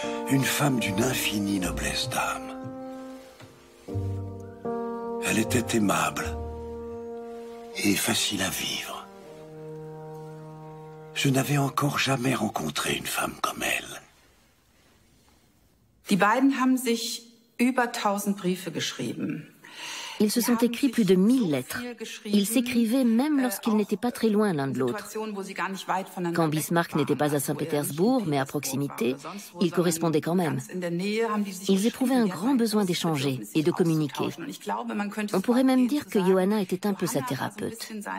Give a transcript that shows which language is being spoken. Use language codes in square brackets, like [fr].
[fr] Une femme d'une infinie noblesse d'âme. Elle était aimable et facile à vivre. Je n'avais encore jamais rencontré une femme comme elle. [de] Die beiden haben sich über 1000 Briefe geschrieben. [fr] Ils se sont écrits plus de 1000 lettres. Ils s'écrivaient même lorsqu'ils n'étaient pas très loin l'un de l'autre. Quand Bismarck n'était pas à Saint-Pétersbourg, mais à proximité, ils correspondaient quand même. Ils éprouvaient un grand besoin d'échanger et de communiquer. On pourrait même dire que Johanna était un peu sa thérapeute.